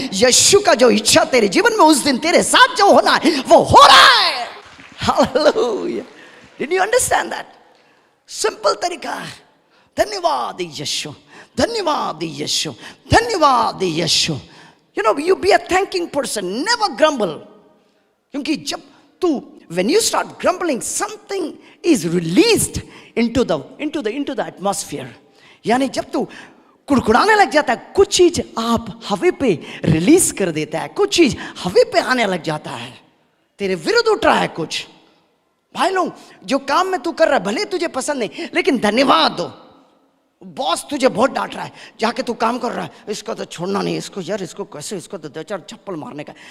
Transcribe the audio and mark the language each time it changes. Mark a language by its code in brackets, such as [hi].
[hi] यीशु का जो इच्छा तेरे जीवन में उस दिन तेरे साथ जो होना है वो हो रहा है। Hallelujah. [en] Did you understand that? [hi] Simple तरीका है। धन्यवाद यीशु, धन्यवाद यीशु, धन्यवाद यीशु। [en] You know, you be a thanking person, never grumble. [hi] क्योंकि जब तू [en] when you start grumbling, something is released into the atmosphere. [hi] यानी जब तू कुड़कुड़ाने लग जाता है, कुछ चीज आप हवा पे रिलीज कर देता है, कुछ चीज हवा पे आने लग जाता है, तेरे विरुद्ध उठ रहा है कुछ। भाई लोग, जो काम में तू कर रहा है भले तुझे पसंद नहीं, लेकिन धन्यवाद दो। बॉस तुझे बहुत डांट रहा है, जाके तू काम कर रहा है, इसको तो छोड़ना नहीं, इसको यार, इसको कैसे, इसको तो 2-4 चप्पल मारने का।